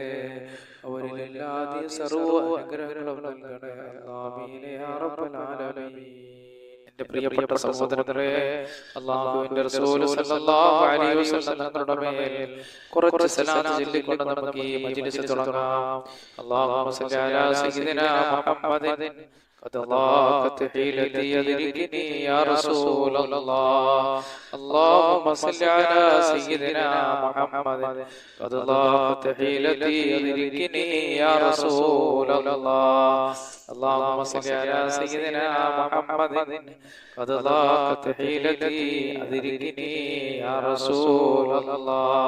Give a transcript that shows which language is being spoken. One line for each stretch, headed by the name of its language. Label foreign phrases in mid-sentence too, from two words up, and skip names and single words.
Malayalam: അവരിലെല്ലാ നീ സർവ്വ അനുഗ്രഹങ്ങളും നൽകണേ
Arabic: آمين يا رب العالمين.
Malayalam: എന്റെ പ്രിയപ്പെട്ട സഹോദരങ്ങളെ, അല്ലാഹുവിന്റെ റസൂൽ
Arabic: صلى الله عليه وسلم
Malayalam: തങ്ങളുടെ മേൽ കുറച്ച് സലാത്ത് ചൊല്ലിക്കൊണ്ട് നമുക്ക് ഈ മജ്ലിസ് തുടങ്ങാം.
Arabic: اللهم صل على سيدنا محمد قد ضاقت حيلتي أدركني يا رسول الله. اللهم صل على سيدنا محمد قد ضاقت حيلتي أدركني يا رسول الله. اللهم صل على سيدنا محمد قد ضاقت حيلتي أدركني يا رسول الله.